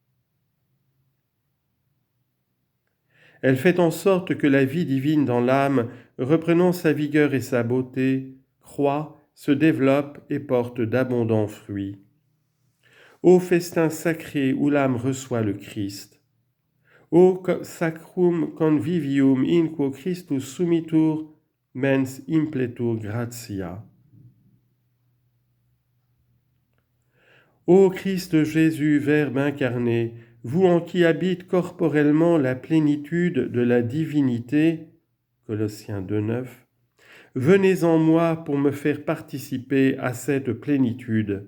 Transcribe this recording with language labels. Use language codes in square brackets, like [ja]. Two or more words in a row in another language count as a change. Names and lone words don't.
[fr] Elle fait en sorte que la vie divine dans l'âme, reprenant sa vigueur et sa beauté, croît, se développe et porte d'abondants fruits. Ô festin sacré où l'âme reçoit le Christ! [la] Ô sacrum convivium in quo Christus sumitur mens impletur gratia. [fr] Ô Christ Jésus, Verbe incarné, vous en qui habite corporellement la plénitude de la divinité, Colossiens 2,9, venez en moi pour me faire participer à cette plénitude.